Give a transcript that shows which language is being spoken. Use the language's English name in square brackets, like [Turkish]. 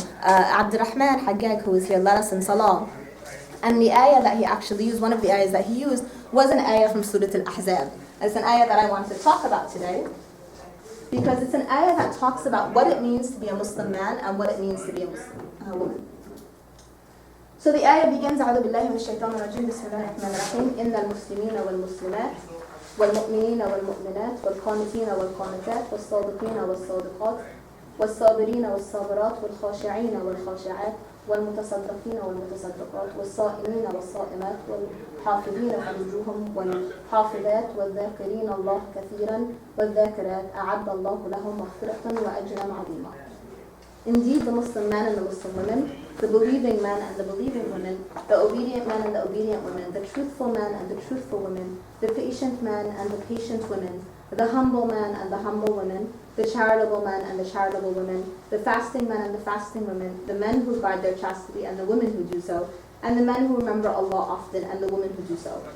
[English] Abdurrahman Haggag, who was here, led us in Salah. And the ayah that he actually used, one of the ayahs that he used, was an ayah from Surah Al-Ahzab. It's an ayah that I want to talk about today, because it's an ayah that talks about what it means to be a Muslim man and what it means to be a Muslim woman. So the ayah begins, [Arabic] أعوذ بالله من الشيطان الرجيم بسم الله الرحمن الرحيم إن المسلمين والمسلمات والمؤمنين والمؤمنات والقانتين والقانتات والصادقين والصادقات والصابرين والصابرات والخاشعين والخاشعات والمتصدقين والمتصدقات والصائمين والصائمات والحافظين فروجهم والحافظات والذاكرين الله كثيرا والذاكرات أعد الله لهم مغفرة وأجرا عظيما. [English] Indeed, the Muslim man and the Muslim women, the believing man and the believing women, the obedient man and the obedient women, the truthful man and the truthful women, the patient man and the patient women, the humble man and the humble women, the charitable man and the charitable women, the fasting man and the fasting women, the men who guard their chastity and the women who do so, and the men who remember Allah often and the women who do so.